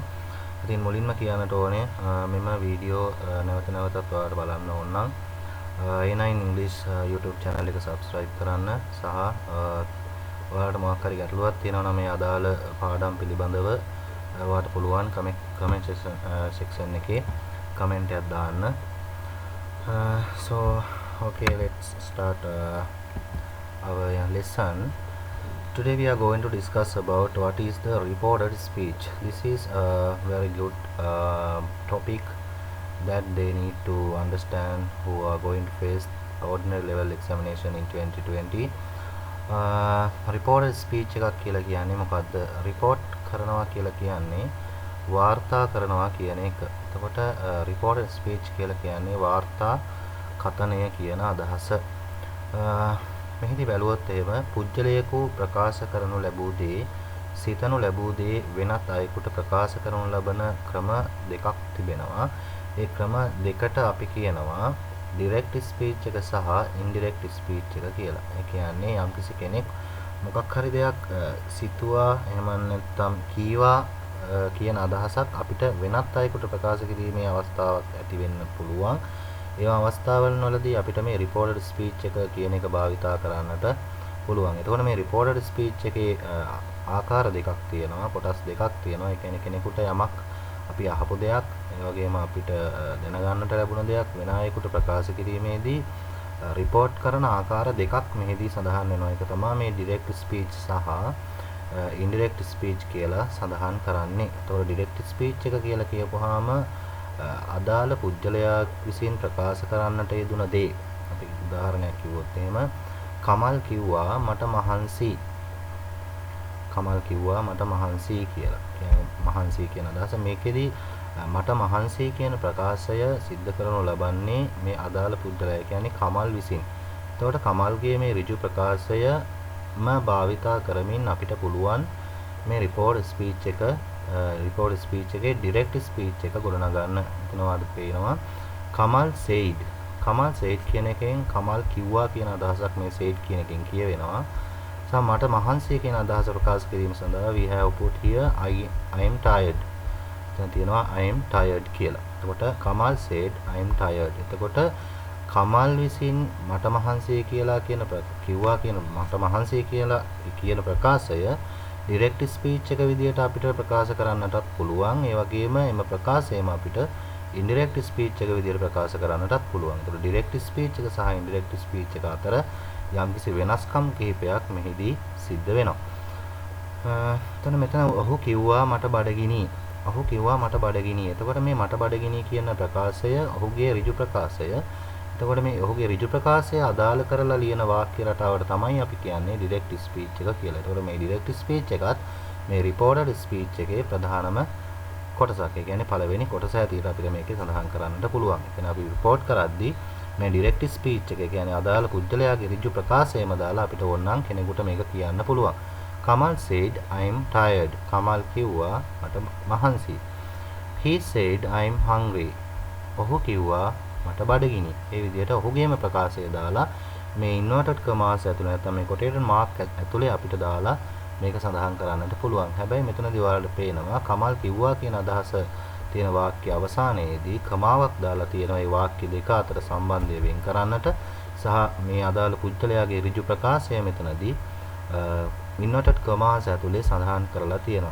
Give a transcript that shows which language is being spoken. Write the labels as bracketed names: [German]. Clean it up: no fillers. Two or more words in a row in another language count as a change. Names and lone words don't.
[Sinhala] ඉතින් මුලින්ම කියන්නට ඕනේ මෙම වීඩියෝ නැවත නැවතත් ඔයාලට බලන්න ඕන නම් A9 English [English] YouTube channel [Sinhala] එක subscribe කරන්න සහ ඔයාලට මොකක් හරි ගැටලුවක් තියෙනවා නම් මේ අදාළ පාඩම් පිළිබඳව ඔයාලට පුළුවන් [English] comment section [Sinhala] එකේ comment එකක් දාන්න. [English] So okay, let's start our lesson. Today we are going to discuss about what is the reported speech. This is a very good topic that they need to understand who are going to face ordinary level examination in 2020. Reported speech [Sinhala] එකක් කියලා කියන්නේ මොකද්ද? report කරනවා කියලා කියන්නේ වාර්තා කරනවා කියන එක. එතකොට [English] reported speech [Sinhala] කියලා කියන්නේ වාර්තා කතනය කියන අදහස. මෙහිදී බැලුවොත් එහෙම පුජ්‍යලයකු ප්‍රකාශ කරනු ලැබූ දේ සිතනු ලැබූ දේ වෙනත් අයෙකුට ප්‍රකාශ කරනු ලබන ක්‍රම දෙකක් තිබෙනවා. ඒ ක්‍රම දෙකට අපි කියනවා [English] direct speech [Sinhala] එක සහ [English] indirect speech [Sinhala] එක කියලා. ඒ කියන්නේ යම්කිසි කෙනෙක් මොකක් හරි දෙයක් සිතුවා එහෙම නැත්නම් කීවා කියන අදහසක් අපිට වෙනත් අයෙකුට ප්‍රකාශ කිරීමේ අවස්ථාවක් ඇති වෙන්න පුළුවන්. ඒ අවස්ථාවල වලදී අපිට මේ [English] reported speech [Sinhala] එක කියන එක භාවිතා කරන්නට පුළුවන්. එතකොට මේ [English] reported speech [Sinhala] එකේ ආකාර දෙකක් තියෙනවා, කොටස් දෙකක් තියෙනවා. ඒ කියන්නේ කෙනෙකුට යමක් අපි අහපු දෙයක්, ඒ වගේම අපිට දැනගන්නට ලැබුණ දෙයක් වෙන අයෙකුට ප්‍රකාශ කිරීමේදී report කරන ආකාර දෙකක් මෙහිදී සඳහන් වෙනවා. ඒක තමයි මේ [English] direct speech [Sinhala] සහ [English] indirect speech [Sinhala] කියලා සඳහන් කරන්නේ. එතකොට [English] direct speech [Sinhala] එක කියලා කියපුවාම අදාළ පුජ්‍යලයා විසින් ප්‍රකාශ කරන්නට යෙදුන දේ. අපි උදාහරණයක් කිව්වොත් එහෙම කමල් කිව්වා මට මහන්සි. කමල් කිව්වා මට මහන්සි කියලා. කියන්නේ මහන්සි කියන අදහස මේකෙදී මට මහන්සි කියන ප්‍රකාශය සිද්ධ කරනු ලබන්නේ මේ අදාළ පුජ්‍යලයා කියන්නේ කමල් විසින්. එතකොට කමල්ගේ මේ ඍජු ප්‍රකාශයම භාවිතා කරමින් අපිට පුළුවන් මේ [English] report speech [Sinhala] එකේ [English] direct speech [Sinhala] එක ගොඩනගන්න. එතනවාද පේනවා කමල් said. කමල් said කියන එකෙන් කමල් කිව්වා කියන අදහසක් මේ said කියන එකෙන් කියවෙනවා. සම මට මහන්සිය කියන අදහස ප්‍රකාශ කිරීම සඳහා [English] we have put here I am tired. [Sinhala] දැන් තියෙනවා [English] I am tired [Sinhala] කියලා. එතකොට කමල් [English] said I am tired. [Sinhala] එතකොට කමල් විසින් මට මහන්සිය කියලා කියන කිව්වා කියන මට මහන්සිය කියලා කියන ප්‍රකාශය [English] direct speech [Sinhala] එක විදිහට අපිට ප්‍රකාශ කරන්නටත් පුළුවන්. ඒ වගේම එම ප්‍රකාශයම අපිට [English] indirect speech [Sinhala] එක විදිහට ප්‍රකාශ කරන්නටත් පුළුවන්. ඒතකොට [English] direct speech [Sinhala] එක සහ [English] indirect speech [Sinhala] එක අතර යම්කිසි වෙනස්කම් කිහිපයක් මෙහිදී සිද්ධ වෙනවා. මෙතන ඔහු කිව්වා මට බඩගිනි. ඔහු කිව්වා මට බඩගිනි. එතකොට මේ මට බඩගිනි කියන ප්‍රකාශය ඔහුගේ ඍජු ප්‍රකාශය. එතකොට මේ ඔහුගේ ඍජු ප්‍රකාශය අදාළ කරලා ලියන වාක්‍ය රටාවට තමයි අපි කියන්නේ [English] direct speech [Sinhala] එක කියලා. එතකොට මේ [English] direct speech [Sinhala] එකත් මේ [English] reported speech [Sinhala] එකේ ප්‍රධානම කොටසක්. ඒ කියන්නේ පළවෙනි කොටස ඇතුළත අපිට මේකේ සඳහන් කරන්නට පුළුවන්. ඒ කියන්නේ අපි report කරද්දී මේ [English] direct speech [Sinhala] එක කියන්නේ අදාළ පුජ්‍යලයාගේ ඍජු ප්‍රකාශයම දාලා අපිට ඕනනම් කෙනෙකුට මේක කියන්න පුළුවන්. [English] Kamal said I am tired. [Sinhala] කමල් කිව්වා මට මහන්සි. [English] He said I am hungry. [Sinhala] ඔහු කිව්වා මට බඩගිනි. ඒ විදිහට ඔහුගේම ප්‍රකාශය දාලා මේ [English] inverted commas [Sinhala] ඇතුළේ නැත්නම් මේ [English] quoted mark [Sinhala] ඇතුළේ අපිට දාලා මේක සඳහන් කරන්නට පුළුවන්. හැබැයි මෙතනදී ඔයාලට පේනවා කමල් කිව්වා කියන අදහස තියෙන වාක්‍ය අවසානයේදී කමාවක් දාලා තියෙනවා ඒ වාක්‍ය දෙක අතර සම්බන්ධය වෙන් කරන්නට සහ මේ අදාළ පුද්ගලයාගේ ඍජු ප්‍රකාශය මෙතනදී [English] inverted commas [Sinhala] ඇතුලේ සඳහන් කරලා තියෙනවා.